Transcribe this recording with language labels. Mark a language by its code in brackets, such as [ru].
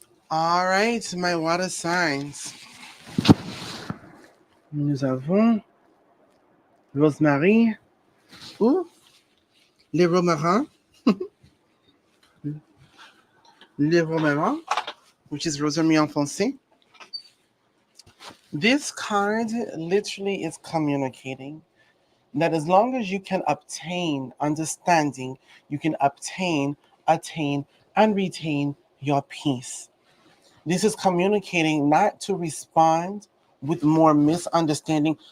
[en] All right, my water signs. [fr] Nous avons Rosemary ou les romarins, les romarins, [en] which is [fr] Rosemary en français. [en] This card literally is communicating that as long as you can obtain understanding, you can obtain, attain, and retain your peace. This is communicating not to respond with more misunderstanding.